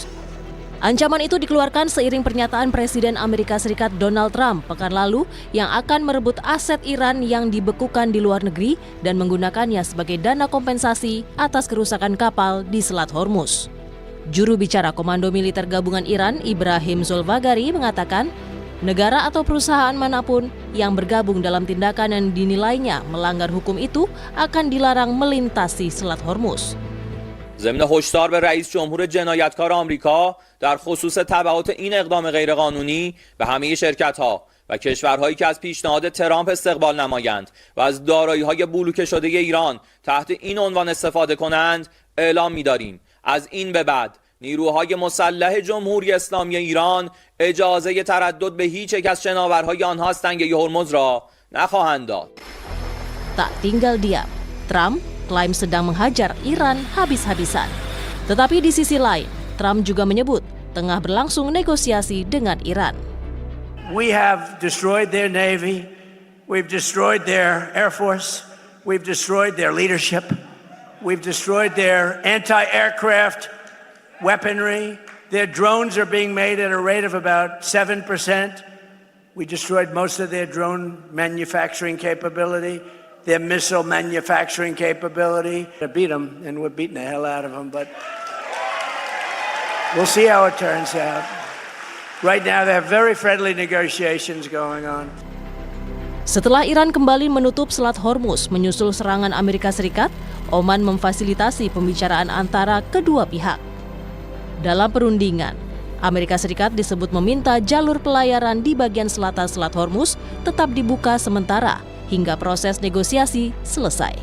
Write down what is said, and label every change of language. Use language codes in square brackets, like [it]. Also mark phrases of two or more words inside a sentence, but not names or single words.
[id] Ancaman itu dikeluarkan seiring pernyataan Presiden Amerika Serikat Donald Trump pekan lalu yang akan merebut aset Iran yang dibekukan di luar negeri dan menggunakannya sebagai dana kompensasi atas kerusakan kapal di Selat Hormuz. Juru bicara Komando Militer Gabungan Iran, Ibrahim Zolfagari, mengatakan negara atau perusahaan manapun yang bergabung dalam tindakan yang dinilainya melanggar hukum itu akan dilarang melintasi Selat Hormuz. [fa] ضمن هشدار به رئیس جمهور جنایتکار آمریکا در خصوص تبعات این اقدام غیرقانونی به همه شرکت‌ها و کشورهایی که از پیشنهاد ترامپ استقبال نمایند و از دارایی‌های بلوکه شده ایران تحت این عنوان استفاده کنند اعلام می‌داریم از این به بعد نیروهای مسلح جمهوری اسلامی ایران اجازه تردد به هیچ یک از شناورهای آنها از تنگه هرمز را نخواهند داد. [id] tak tinggal diam. Trump klaim sedang menghajar Iran habis-habisan. Tetapi di sisi lain, Trump juga menyebut tengah berlangsung negosiasi dengan Iran. [en] We have destroyed their navy, we've destroyed their air force, we've destroyed their leadership, we've destroyed their anti-aircraft weaponry. Their drones are being made at a rate of about 7%. We destroyed most of their drone manufacturing capability, their missile manufacturing capability. To beat them, and we're beating the hell out of them, but we'll see how it turns out. Right now, they have very friendly negotiations going on. [id] Setelah Iran kembali menutup Selat Hormuz menyusul serangan Amerika Serikat, Oman memfasilitasi pembicaraan antara kedua pihak. Dalam perundingan, Amerika Serikat disebut meminta jalur pelayaran di bagian selatan Selat Hormuz tetap dibuka sementara hingga proses negosiasi selesai.